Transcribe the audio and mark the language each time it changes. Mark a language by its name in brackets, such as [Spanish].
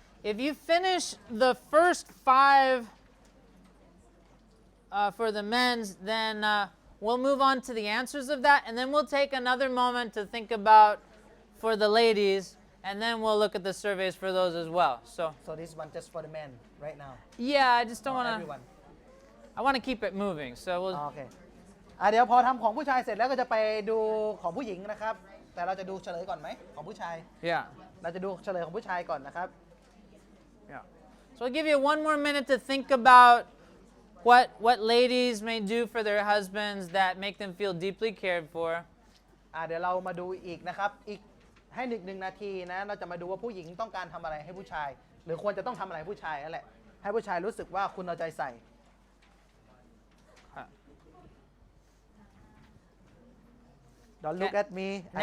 [English] If you finish the first 5 for the men's, then we'll move on to the answers of that, and then we'll take another moment to think about for the ladies, and then we'll look at the surveys for those as well. So this one just for the men right now yeah, I just don't want to. everyone I want to keep it moving. So we'll. [Thai] โอเคเดี๋ยวพอทำของผู้ชายเสร็จแล้วก็จะไปดูของผู้หญิงนะครับแต่เราจะดูเฉลยก่อนไหมของผู้ชาย [English] Yeah. [Thai] เราจะดูเฉลยของผู้ชายก่อนนะครับ [English] Yeah. So I'll give you one more minute to think about what ladies may do for their husbands that make them feel deeply cared for. [Thai] เดี๋ยวเรามาดูอีกนะครับอีกให้หนึ่งนาทีนะเราจะมาดูว่าผู้หญิงต้องการทำอะไรให้ผู้ชาย หรือควรจะต้องทำอะไรให้ผู้ชายนั่นแหละให้ผู้ชายรู้สึกว่าคุณเอาใจใส่ [English] Don't look at me I